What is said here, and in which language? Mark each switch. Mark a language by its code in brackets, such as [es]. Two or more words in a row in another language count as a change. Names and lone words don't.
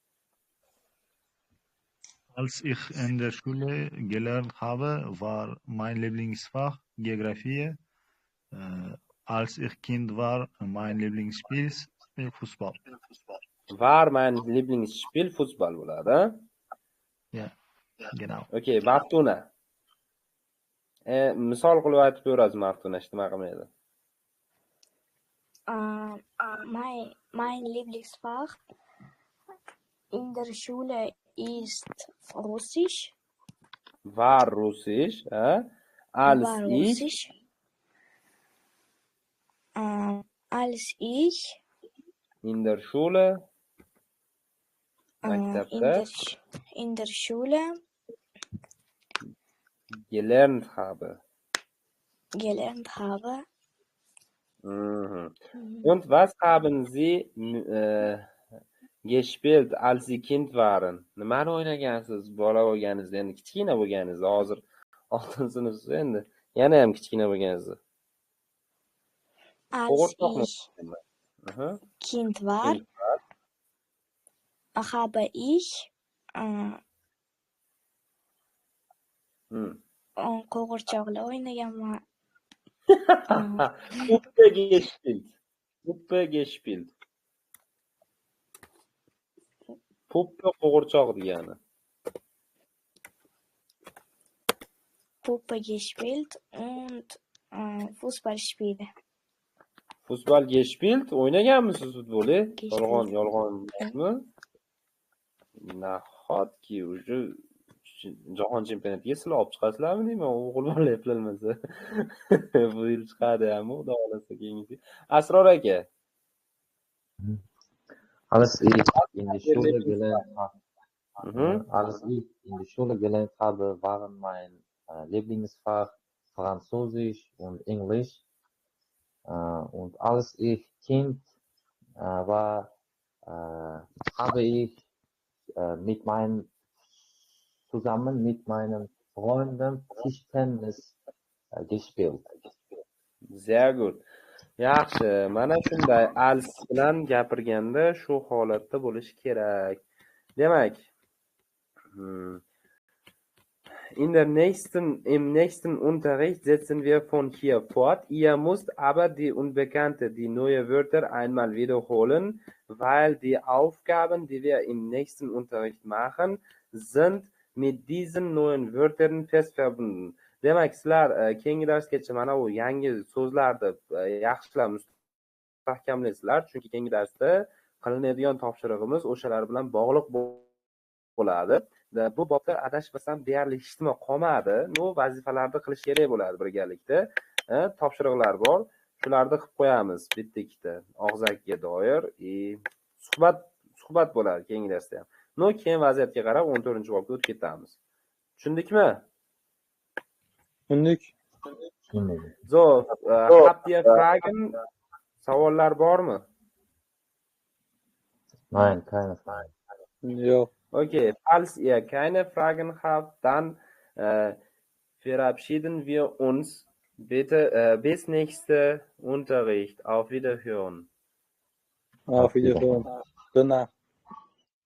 [de] Als ich in der Schule gelernt habe, war mein Lieblingsfach Geografie. Als ich Kind war, mein Lieblingsspiel Fußball. War mein Lieblingsspiel Fußball bo'ladi? Ja, genau. [uz] Okay, Maftuna. Misol qilib aytib berasiz Maftuna, nima qilmaydi? [de] Mein Lieblingsfach in der Schule ist Russisch. War Russisch, als ich in der Schule maktabda in der Schule gelernt habe. Mhm. Und was haben Sie gespielt, als Sie Kind waren? [uz] Nimani o'ynagansiz? Bola bo'lganingizda, endi kichkina bo'lganingizda, hozir 6-sinfsiz endi. Yana ham kichkina bo'lganingizda. [de] Als ich Kind war, habe ich [uz] qo'g'irchoqlar o'ynaganman. [de] Puppe gespielt. [uz] Puppe qo'g'irchoq degani. [de] Puppe gespielt und Fußballspiele. Fußball gespielt. [uz] O'ynaganmisiz futbolni? Yolg'onmi? Nahotki, уже jahon chempionatiga sizlar olib chiqasizlarmi deyman, o'g'il bola eplolmasa. Bu yil chiqadi hamma, xudo xohlasa keyingi. Asror aka. [de] Alles ich in die Schule gelernt habe. Alles ich in die Schule gelernt habe, waren mein Lieblingsfach Französisch und Englisch. Und als ich Kind war, habe ich zusammen mit meinen Freunden Tischtennis gespielt. Sehr gut. [uz] Yaxshi, mana shunday als bilan gapirganda shu holatda bo'lishi kerak. Demak, [de] im nächsten Unterricht setzen wir von hier fort. Ihr müsst aber die neue Wörter einmal wiederholen, weil die Aufgaben, die wir im nächsten Unterricht machen, sind mit diesen neuen Wörtern fest verbunden. [uz] Demak, sizlar keyingi darsgacha mana bu yangi so'zlarni yaxshilab mustahkamlaysizlar, chunki keyingi darsda qilinadigan topshirig'imiz o'shalar bilan bog'liq bo'ladi. Bu bobda adashmasam deyarli hech nima qolmadi. Vazifalarni qilish kerak bo'ladi birgalikda. Topshiriqlar bor. Shularni qilib qo'yamiz bitta-ikkita. Og'zakka doir suhbat bo'ladi keyingi darsda ham. Keyin vaziyatga qarab 14-bobga o'tib ketamiz. Tushundikmi? Tushundik. [de] So, habt ihr Fragen? [uz] Savollar bormi? [de] Nein, keine Fragen. [uz] Yo'q. [de] Okay, falls ihr keine Fragen habt, dann verabschieden wir uns bitte bis nächster Unterricht. Auf Wiederhören. Auf Wiederhören. Gute Nacht.